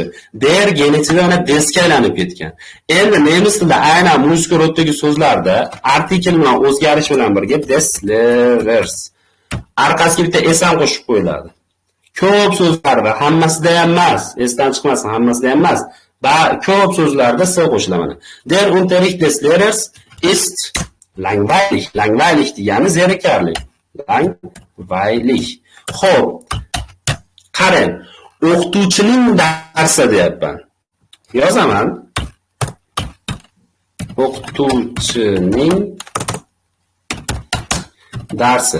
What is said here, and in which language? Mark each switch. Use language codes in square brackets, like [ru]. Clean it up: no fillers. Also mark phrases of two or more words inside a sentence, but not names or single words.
[uz] Der genetivda ana desga aylanib ketgan. Endi nemis tilida aynan muzika roddagi so'zlarda artikl bilan o'zgarish bilan birga [de] des Lehrers [uz] orqasiga bitta es ham qo'shib qo'yiladi. Ko'p so'zlarda, hammasida ham emas, esdan chiqmasin, hammasida ham emas. Ko'p so'zlarda s qo'shiladi. [de] Der Unterricht des Lehrers ist Langweilig. [uz] Langweilig degani zerikarli. Langweilig. Xo'p. Qarang. O'qituvchining darsi deyapman. Yozaman. O'qituvchining darsi.